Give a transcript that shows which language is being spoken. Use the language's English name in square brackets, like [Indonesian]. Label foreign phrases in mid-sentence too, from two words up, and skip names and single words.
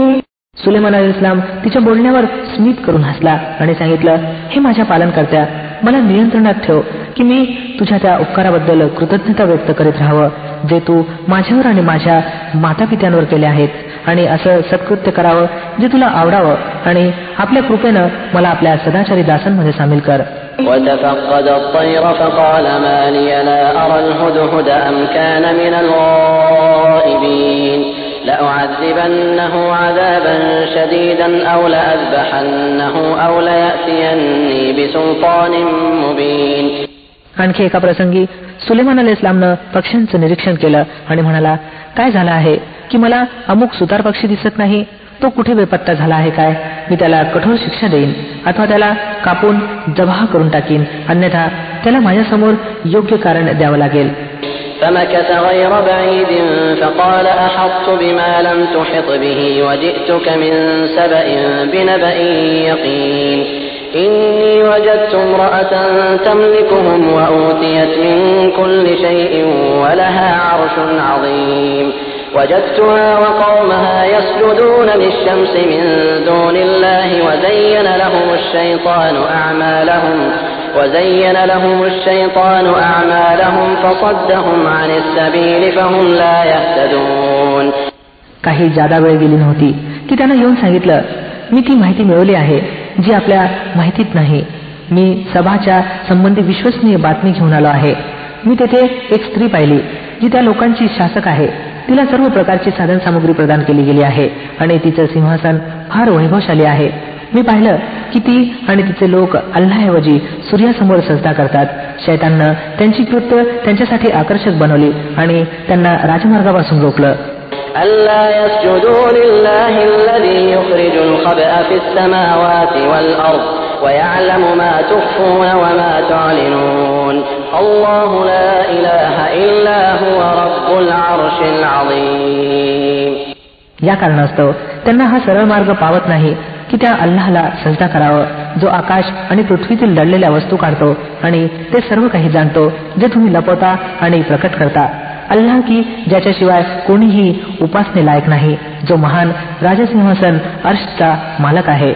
[Marathi] सुलेमान अलैहिस्सलाम तिच्या बोलण्यावर स्मित करून हसला आणि सांगितलं, हे माझ्या पालनकर्त्या, मला नियंत्रणात ठेव की मी तुझ्या त्या उपकाराबद्दल कृतज्ञता व्यक्त करीत राहावं जे तू माझ्यावर आणि माझ्या मातापित्यांवर केले आहेत आणि असं सत्कृत्य करावं जे तुला आवडावं आणि आपल्या कृपेनं मला आपल्या सदाचारी दासांमध्ये सामील कर. [Arabic] وتفقد الطير فقال ما لي لا أرى الهدهد أم كان من الغائبين لأعذبنه عذابا شديدا أو لأذبحنه أو ليأتيني بسلطان مبين. [Marathi] आणखी एका प्रसंगी सुलेमान अलैहिस्सलामनं पक्ष्यांचं निरीक्षण केलं आणि म्हणाला, काय झालं आहे की मला अमुक सुतार पक्षी दिसत नाही, तो कुठे बेपत्ता झाला आहे काय? मी त्याला कठोर शिक्षा देईन अथवा त्याला कापून जबाह करून टाकीन, अन्यथा त्याला माझ्यासमोर योग्य कारण द्यावं लागेल. [Arabic] فمكث غير بعيد فقال أحطت بما لم تحط به وجئتك من سبأ بنبأ يقين إني وجدت امرأة تملكهم وأوتيت من كل شيء ولها عرش عظيم وجدتها وقومها يسجدون للشمس من دون الله وزين لهم الشيطان أعمالهم فصدهم عن السبيل فهم لا يهتدون. [Marathi] काही जादा वेळ गेली नव्हती की त्यानं येऊन सांगितलं, मी ती माहिती मिळवली आहे जी आपल्या माहितीत नाही. मी सभाच्या संबंधी विश्वसनीय बातमी घेऊन आलो आहे. मी तेथे एक स्त्री पाहिली जी त्या लोकांची शासक आहे. तिला सर्व प्रकारची साधन सामुग्री प्रदान केली गेली आहे आणि तिचं सिंहासन फार वैभवशाली आहे. मी पाहिलं की ती आणि तिचे लोक अल्लाहऐवजी सूर्यासमोर सजदा करतात. शैताननं त्यांची कृत्य त्यांच्यासाठी आकर्षक बनवली आणि त्यांना राजमार्गापासून रोखलं. [Arabic] ألا يسجدوا لله الذي يخرج الخبأ في السماوات والأرض ويعلم ما تخفون وما تعلنون الله لا إله إلا هو رب العرش العظيم. [Marathi] या कारणास्तव त्यांना हा सरळ मार्ग पावत नाही की त्या अल्लाहला सजदा करावं जो आकाश आणि पृथ्वीतील दडलेल्या वस्तू काढतो आणि ते सर्व काही जाणतो जे तुम्ही लपवता आणि प्रकट करता. अल्लाह की ज्याच्याशिवाय कोणीही उपासने लायक नाही, जो महान राजसिंहासन अर्शचा मालक आहे.